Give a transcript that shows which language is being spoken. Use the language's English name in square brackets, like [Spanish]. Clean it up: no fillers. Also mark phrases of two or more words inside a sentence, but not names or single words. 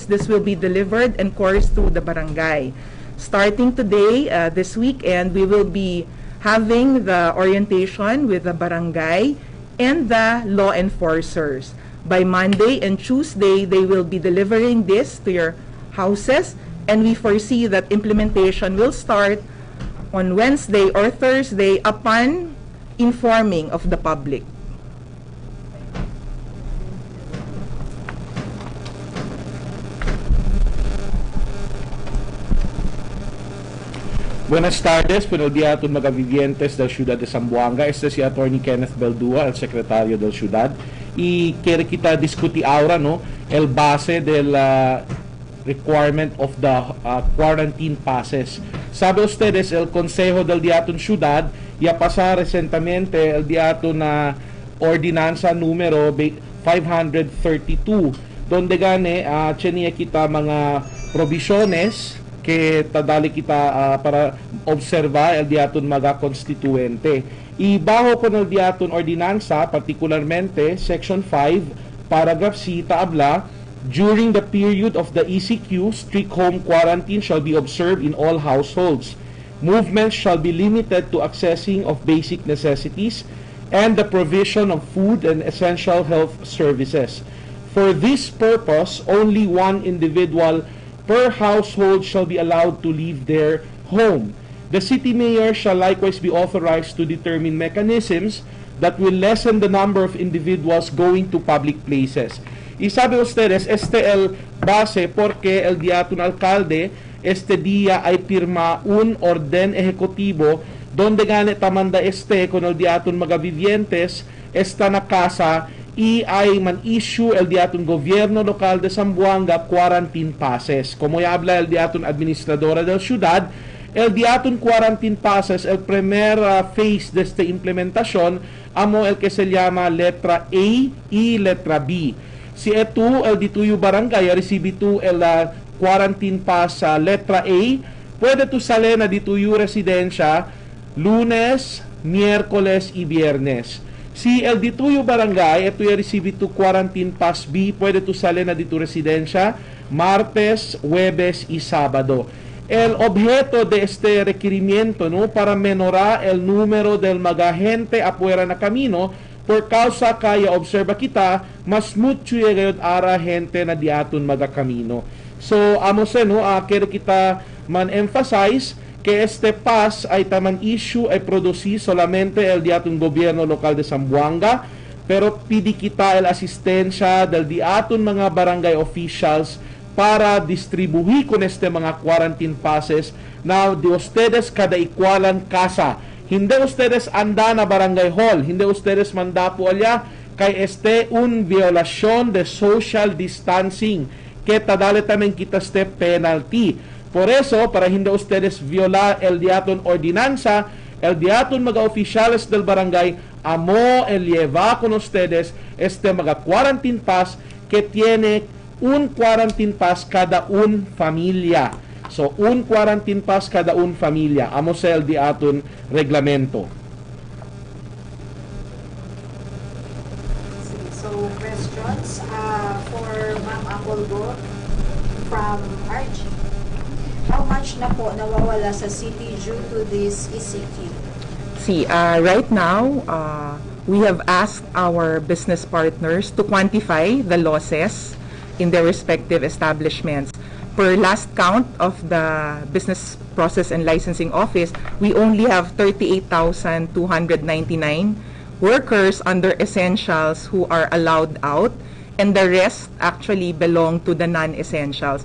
[English] This will be delivered and coursed through the barangay. Starting today, this weekend, we will be having the orientation with the barangay and the law enforcers. By Monday and Tuesday, they will be delivering this to your houses, and we foresee that implementation will start on Wednesday or Thursday upon informing of the public. [Chavacano] Buenas tardes, buenos días a todos mga vivientes del Ciudad de Zamboanga. Este si Attorney Kenneth Beldua, el Secretario del Ciudad. Y quiere kita discutir ahora, ¿no?, el base del [English] requirement of the quarantine passes. [Chavacano] Sabe ustedes, el Consejo del Diaton Ciudad ya pasar recientemente el Diaton na ordinanza número 532, donde gane cheniya kita mga provisiones que tadali kita para observar el diaton mga konstituente. Y bajo con el diaton ordinanza, particularmente Section 5, Paragraph C, taabla, [English] during the period of the ECQ, strict home quarantine shall be observed in all households. Movements shall be limited to accessing of basic necessities and the provision of food and essential health services. For this purpose, only one individual per household shall be allowed to leave their home. The city mayor shall likewise be authorized to determine mechanisms that will lessen the number of individuals going to public places. [Chavacano] Y sabe ustedes, este el base porque el diaton alcalde este día ay firma un orden ejecutivo donde gane tamanda con el diaton mga vivientes esta na casa y ay man-issue el diaton gobierno local de Zamboanga [English] quarantine passes. [Chavacano] Como ya habla el diaton administradora del ciudad, el diaton [English] quarantine passes, [Chavacano] el primer phase de esta implementación, amo el que se llama letra A y letra B. Si etu el dituyo barangay recibe tu el [English] quarantine pass [Chavacano] sa letra A, pwede tu sale na dituyo residensya lunes, miércoles y viernes. Si el dituyo barangay etu recibe tu [English] quarantine pass B, [Chavacano] pwede tu sale na dito residensya martes, jueves y sábado. El objeto de este requerimiento, no, para menorar el número del mga gente afuera na camino, por causa kaya observa kita, mas mucho yung ara gente na diaton mga camino. So, amo se, no, kaya kita man-emphasize que este pass ay taman issue ay produci solamente el diaton gobierno lokal de Zamboanga, pero pidi kita el asistensya del diaton mga barangay officials para distribuir con este mga [English] quarantine passes [Chavacano] na de ustedes kada ikwalan casa. Hindi ustedes anda na barangay hall, hindi ustedes mandapo alya kay este un violación de [English] social distancing [Chavacano] que tadale tamen kita este penalty. Por eso, para hindi ustedes violar el diaton ordinanza, el diaton mga oficiales del barangay amo el lleva con ustedes este mga [English] quarantine pass [Chavacano] que tiene un [English] quarantine pass [Chavacano] cada un familia. So, un [English] quarantine pass [Chavacano] kada un familia. Amo sa el diaton reglamento. [English] So, questions for Ma'am Apolgo from RG. How much [Filipino] na po nawawala sa city [English] due to this ECQ? See, right now, we have asked our business partners to quantify the losses in their respective establishments. Per last count of the Business Process and Licensing Office, we only have 38,299 workers under essentials who are allowed out, and the rest actually belong to the non-essentials.